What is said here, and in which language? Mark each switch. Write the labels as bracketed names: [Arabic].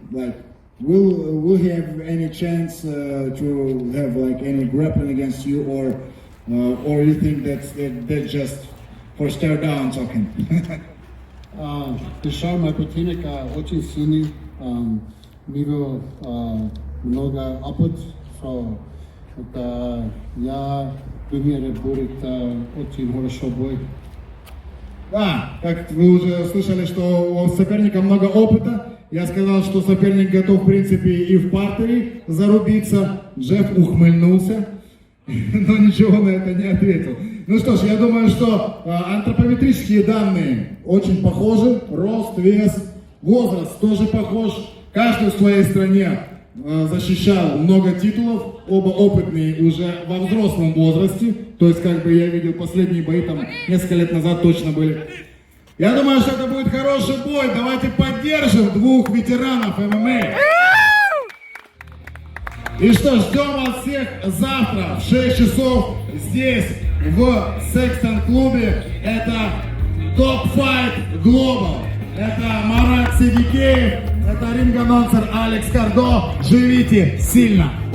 [English] Like, will he have any chance to have like any grappling against you, or you think that's just for stare down talking? [Russian] Пришел мой противник очень сильный, видел много опыт, что это я думаю, будет очень хорошо бой. Да, как вы уже слышали, что у соперника много опыта. Я сказал, что соперник готов, в принципе, и в партере зарубиться. Джефф ухмыльнулся, но ничего на это не ответил. Ну что ж, я думаю, что антропометрические данные очень похожи. Рост, вес, возраст тоже похож. Каждый в своей стране защищал много титулов, оба опытные уже во взрослом возрасте. То есть, как бы я видел, последние бои там несколько лет назад точно были. Я думаю, что это будет хороший бой. Давайте поддержим двух ветеранов ММА. И что, ждем вас всех завтра в 6 часов здесь, в Секстон клубе. Это Top Fight Global. Это Марат Сидикеев, это ринг-анонсер Алекс Кардо. Живите сильно!